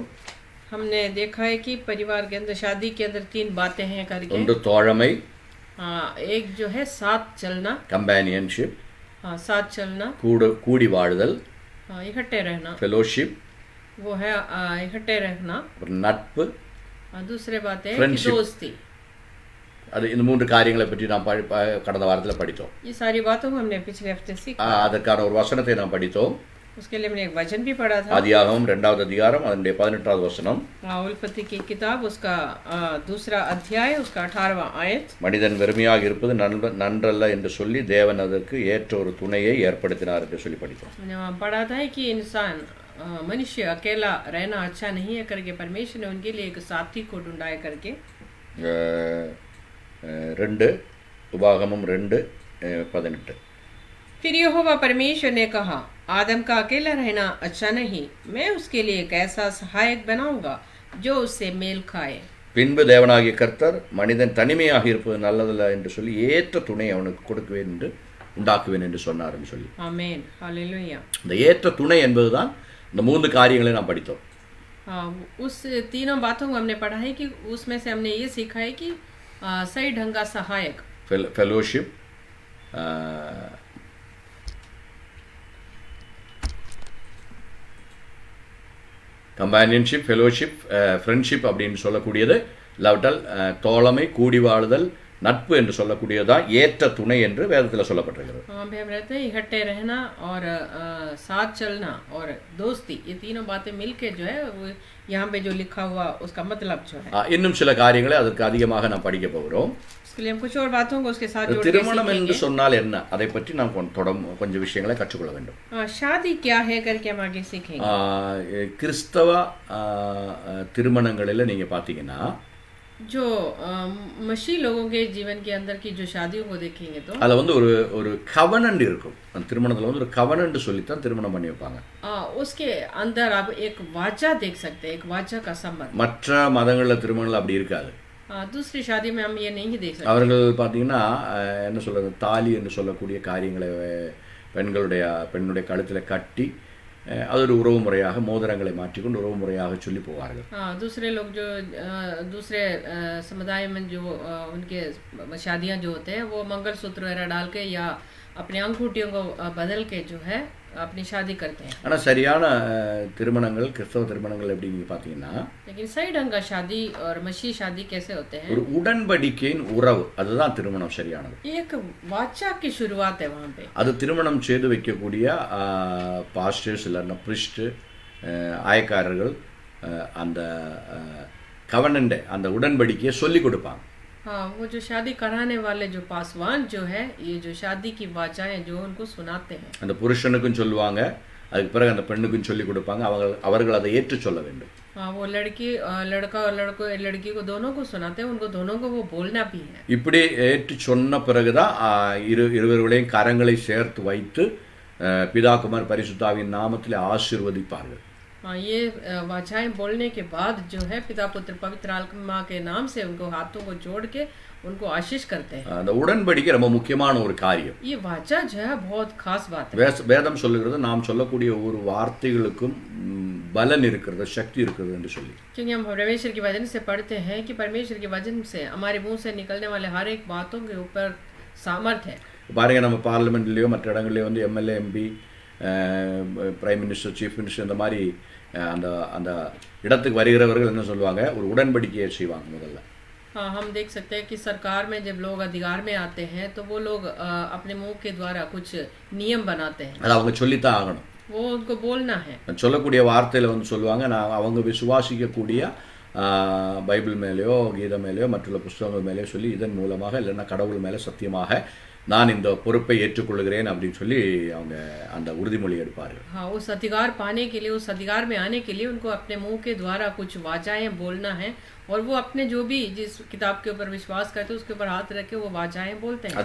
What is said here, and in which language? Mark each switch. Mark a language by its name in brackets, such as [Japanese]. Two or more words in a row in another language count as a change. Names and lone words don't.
[Hindi] हमने देखा है कि परिवार के अंदर, शादी के अंदर 3 बातें हैं करके। [Tamil] ஒன்று தோழமை, [Hindi] एक जो है साथ चलना, [Tamil] கம்பேனியன்ஷிப், [Hindi] साथ चलना, [Tamil] கூடி வாழுதல், [Hindi] इकट्ठे रहना, [Tamil] ஃபெலோஷிப், [Hindi] वो है इकट्ठे रहना, [Tamil] நட்பு, [Hindi] दूसरे बात है कि दोस्ती। [Tamil] அது இந்த 3 காரியங்களை பற்றி நாம் கடந்த வாரத்தில் படித்தோம். [Hindi] ये सारी बातों को हमने पिछले हफ्ते सीखा। [Tamil] அதற்கான ஒரு வசனத்தை நாம் படித்தோம். [Hindi] उसके लिए हमने एक वचन भी पढ़ा था। [Tamil] ஆதியாகமம் 2வது அதிகாரம் அதனுடைய 18வது வசனம். [Hindi] उत्पत्ति की किताब उसका 2 अध्याय उसका 18वां आयत। [Tamil] மனிதன் வெறுமையாக இருப்பது நன்றல்ல என்று சொல்லி தேவன் அதற்கு ஏற்ற ஒரு துணையை ஏற்படுத்தினார் என்று சொல்லி படித்தோம். [Hindi] हमने वहाँ पढ़ा था कि इंसान मनुष्य अकेला रहना अच्छा नहीं है करके परमेश्वर ने उनके लिए एक साथी को ढूंढा है करके। 2 उपागमम 2:18। फिर यहोवा परमेश्वर ने कहा, आदम का अकेला रहना अच्छा नहीं, मैं उसके लिए एक ऐसा सहायक बनाऊंगा जो उससे मेल खाए। [Tamil] பின்பு தேவனாகிய கர்த்தர் மனிதன் தனிமையாக இருப்பது நல்லதல்ல என்று சொல்லி ஏற்ற துணை அவனுக்கு கொடுக்குவேன் என்று உண்டாக்குவேன் என்று சொன்னார் என்று சொல்லி. ஆமென், ஹalleluya। இந்த ஏற்ற துணை என்பதுதான் இந்த 3 காரியங்களை நாம் படித்தோம். [Hindi] उस तीनों बातों को हमने पढ़ा है कि उसमें से हमने ये सीखा है कि सही ढंग का सहायक, फेलोशिप, [English] companionship, fellowship, friendship [Tamil] அப்படின்னு சொல்லக்கூடியது, இல்லாவிட்டால் தோழமை, கூடி வாழுதல், நட்பு என்று சொல்லக்கூடியதான் ஏற்ற துணை என்று வேதத்தில் சொல்லப்பட்டிருக்கிறது. [Hindi] इकट्ठे रहना और साथ चलना और दोस्ती, ये तीनों बातें मिलके जो है वो यहाँ पे जो लिखा हुआ उसका मतलब जो है। [Tamil] இன்னும் சில காரியங்களை அதற்கு அதிகமாக நாம் படிக்க போகிறோம். [Hindi] उसके लिए हम कुछ और बातों को उसके साथ जोड़ के [Tamil] திருமணம் என்று சொன்னால் என்ன, அதை பற்றி நாம் கொஞ்சம் விஷயங்களை கற்றுக்கொள்ள வேண்டும். [Hindi] शादी क्या है करके हम आगे सीखेंगे। [Tamil] கிறிஸ்தவ திருமணங்களில் நீங்க பார்த்தீங்கன்னா [Hindi] जो मसीह लोगों के जीवन के अंदर की जो शादियों को देखेंगे तो [Tamil] அதுல வந்து ஒரு கவனன்ட் இருக்கும். அந்த திருமணத்துல வந்து ஒரு கவனன்ட் சொல்லித்தான் திருமணம் பண்ணி வைப்பாங்க. [Hindi] उसके अंदर आप एक वाचा देख सकते हैं, एक वाचा का संबंध। [Tamil] மற்ற மதங்கள்ல திருமணம் அப்படி இருக்காது. [Hindi] दूसरी शादी में हम ये नहीं देख सकते। [Tamil] அவர்கள் பார்த்தீங்கன்னா என்ன சொல்றது, தாலி என்று சொல்லக்கூடிய காரியங்களை பெண்ணுடைய கழுத்துல கட்டி அது ஒரு உறவு முறையாக மோதிரங்களை மாற்றிக்கொண்டு உறவு முறையாக சொல்லி போவார்கள். [Hindi] हाँ, दूसरे लोग जो दूसरे समुदाय में जो उनके शादियां जो होते हैं वो मंगलसूत्र वगैरह डाल के या अपने अंगूठियों को बदल के जो है अपनी शादी करते हैं. [Tamil] ஆனால் சரியான திருமணங்கள் கிறிஸ்தவ திருமணங்கள் எப்படி நீங்கள் பார்த்தீங்கன்னா [Hindi] लेकिन सही ढंग का शादी और मसीही शादी कैसे होते हैं? [Tamil] ஒரு உடன்படிக்கையின் உறவு, அதுதான் திருமணம் சரியானது. [Hindi] एक वाचा की शुरुआत है वहाँ पे. [Tamil] அது திருமணம் செய்து வைக்கக்கூடிய பாஸ்டர்ஸ் இல்லைன்னா பிரிஸ்ட் ஆயக்காரர்கள் அந்த கவனண்ட அந்த உடன்படிக்கையை சொல்லி கொடுப்பாங்க. [Hindi] हाँ, वो जो शादी कराने वाले जो पासवान जो है ये जो शादी की वाचाएं जो उनको सुनाते हैं. [Tamil] அந்த புருஷனுக்கும் சொல்லுவாங்க, அதுக்கு பிறகு அந்த பெண்ணுக்கும் சொல்லி கொடுப்பாங்க. அவர்கள் அதை ஏற்று சொல்ல வேண்டும். [Hindi] हाँ, वो लड़का और लड़की को दोनों को सुनाते हैं, उनको दोनों को वो बोलना भी है. [Tamil] இப்படி ஏற்று சொன்ன பிறகுதான் இருவர்களையும் கரங்களை சேர்த்து வைத்து பிதா குமார் பரிசுத்தாவின் நாமத்தில் ஆசீர்வதிப்பார்கள். [Hindi] हाँ, ये वाचाएं बोलने के बाद जो है पिता पुत्र पवित्र आत्मा के नाम से उनको हाथों को जोड़ के उनको आशीष करते हैं. [Tamil] அந்த உடன்படிக்கை ரொம்ப முக்கியமான ஒரு காரியம். [Hindi] ये वाचा जो है बहुत खास बात है. [Tamil] வேதம் சொல்லுகிறது நாம் சொல்லக்கூடிய ஒரு வார்த்தைகளுக்கும் பலன் இருக்கிறது, சக்தி இருக்கிறது என்று சொல்லி. [Hindi] क्योंकि हम परमेश्वर के वचन से पढ़ते हैं कि परमेश्वर के वचन से हमारे मुंह से निकलने वाले हर एक बातों के ऊपर सामर्थ्य है. [Tamil] பாருங்க, நம்ம பார்லிமெண்ட்லேயோ மற்ற இடங்கள்லையோ வந்து [English] MLA MP prime minister chief minister [Tamil] இந்த மாதிரி அந்த அந்த இடத்துக்கு வருகிறவர்கள் என்ன சொல்லுவாங்க, ஒரு உடன்படிக்கையை செய்வாங்க முதல்ல. [Hindi] हाँ, हम देख सकते हैं कि सरकार में जब लोग अधिकार में आते हैं तो वो लोग अपने मुंह के द्वारा कुछ नियम बनाते हैं. [Tamil] அது அவங்க சொல்லித்தான் ஆகணும். [Hindi] वो उनको बोलना है. [Tamil] சொல்லக்கூடிய வார்த்தையில் வந்து சொல்லுவாங்க, நான் அவங்க விசுவாசிக்கக்கூடிய பைபிள் மேலேயோ கீதை மேலேயோ மற்றுள்ள புஸ்தகங்கள் மேலேயோ சொல்லி இதன் மூலமாக இல்லைன்னா கடவுள் மேலே சத்தியமாக நான் இந்த பொறுப்பை ஏற்றுக்கொள்கிறேன் அப்படின்னு சொல்லி அவங்க அந்த உறுதிமொழி எடுப்பார்கள். [Hindi] हाँ, उस अधिकार पाने के लिए, उस अधिकार में आने के लिए उनको अपने मुंह के द्वारा कुछ वाचाएं बोलना है और वो अपने जो भी जिस किताब के ऊपर विश्वास करते हैं उसके ऊपर हाथ रख के वो वाचाएं बोलते हैं.